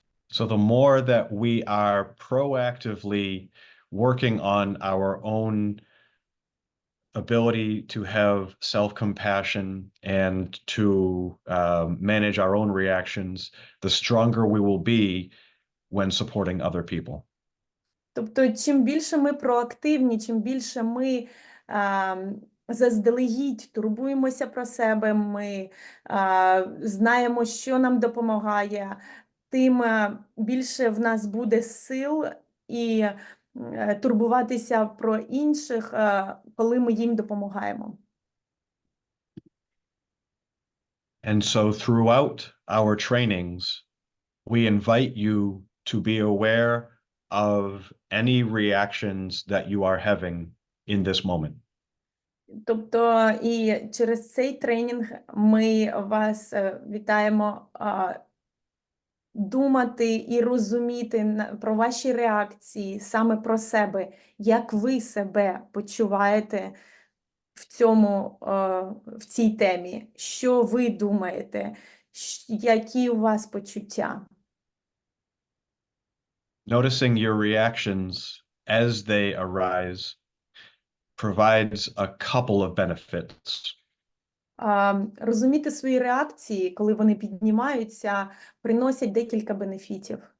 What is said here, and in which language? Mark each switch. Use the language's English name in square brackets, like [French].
[English] So the more that we are proactively working on our own ability to have self-compassion and to manage our own reactions, the stronger we will be when supporting other people. [Ukrainian] Тобто, чим більше ми проактивні, чим більше ми заздалегідь турбуємося про себе, ми знаємо, що нам допомагає, тим більше в нас буде сил і турбуватися про інших, коли ми їм допомагаємо. [English] And so throughout our trainings, we invite you to be aware of any reactions that you are having in this moment. [Ukrainian] Тобто і через цей тренінг ми вас вітаємо думати і розуміти про ваші реакції, саме про себе, як ви себе почуваєте в цій темі, що ви думаєте, які у вас почуття. [English] Noticing your reactions as they arise provides a couple of benefits. [Ukrainian] Розуміти свої реакції, коли вони піднімаються, приносять декілька бенефітів.